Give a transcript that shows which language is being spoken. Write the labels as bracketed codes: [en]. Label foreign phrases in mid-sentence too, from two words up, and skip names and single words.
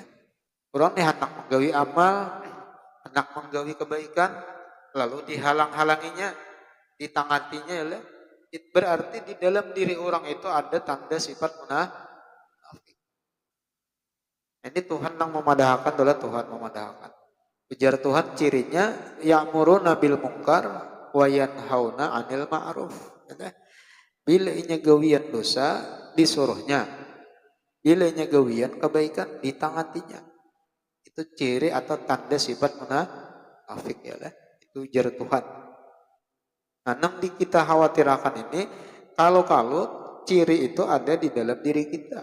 [bjn] Orang ni hendak menggawi amal, hendak menggawi kebaikan, lalu dihalang-halanginya, ditangatinya ya lah. Itu berarti di dalam diri orang itu ada tanda sifat munafik. Ini Tuhan nang memadahkan, adalah Tuhan memadahkan. Ujar Tuhan cirinya [ar] ya'muruna bil munkar wa yanhauna 'anil ma'ruf. [bjn] Bila inya gawian dosa disuruhnya, bila inya gawian kebaikan ditangatinya. Itu ciri atau tanda sifat munafik ya lah. Itu ujar Tuhan. Nah, nang kita khawatirkan ini kalau ciri itu ada di dalam diri kita.